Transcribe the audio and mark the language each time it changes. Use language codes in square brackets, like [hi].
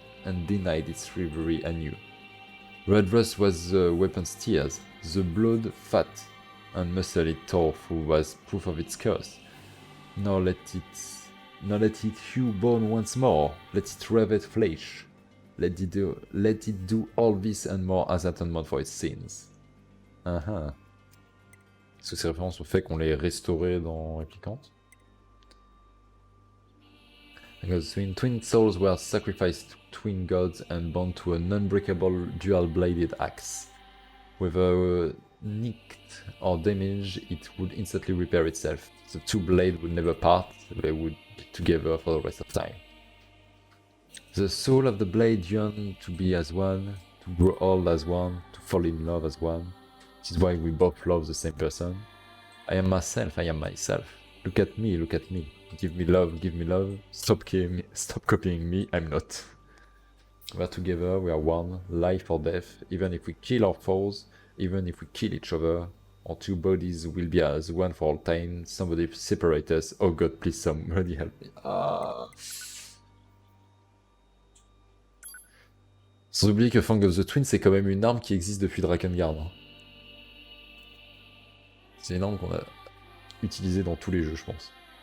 [en] and denied its rivalry anew. Red rust was the weapon's tears, the blood, fat, and muscle it tore through was proof of its curse. Now let it hew bone once more, let it ravet flesh, let it do all this and more as atonement for its sins. [fr] Est-ce que c'est référence au fait qu'on l'ait restauré dans Réplicante? [en] Because twin souls were sacrificed to twin gods and bound to an unbreakable dual-bladed axe. Whether nicked or damaged, it would instantly repair itself. The two blades would never part, they would be together for the rest of time. The soul of the blade yearned to be as one, to grow old as one, to fall in love as one. This is why we both love the same person. I am myself, I am myself. Look at me, look at me. Give me love, give me love. Stop copying me, I'm not. We are together, we are one, life or death. Even if we kill our foes, even if we kill each other, our two bodies will be as one for all time. Somebody separate us. Oh God, please somebody help me. [fr] Sans oublier que Fang of the Twin, c'est quand même une arme qui existe depuis Drakengard. C'est une arme qu'on a utilisée dans tous les jeux, je pense.